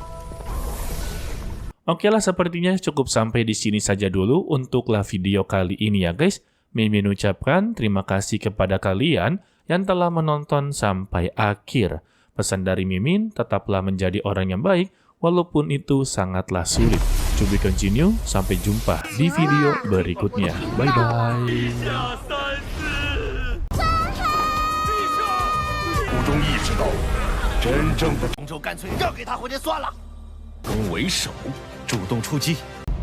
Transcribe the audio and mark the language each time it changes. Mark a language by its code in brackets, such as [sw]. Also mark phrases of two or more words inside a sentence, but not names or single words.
[id] Oke lah, sepertinya cukup sampai di sini saja dulu untuklah video kali ini ya guys. Mimin ucapkan terima kasih kepada kalian yang telah menonton sampai akhir. Pesan dari Mimin, tetaplah menjadi orang yang baik, walaupun itu sangatlah sulit. [en] To be continue, [id] sampai jumpa di video berikutnya. Bye-bye. [zh] 途中意识到，真正的洪州干脆让给他回去算了。攻为守，主动出击。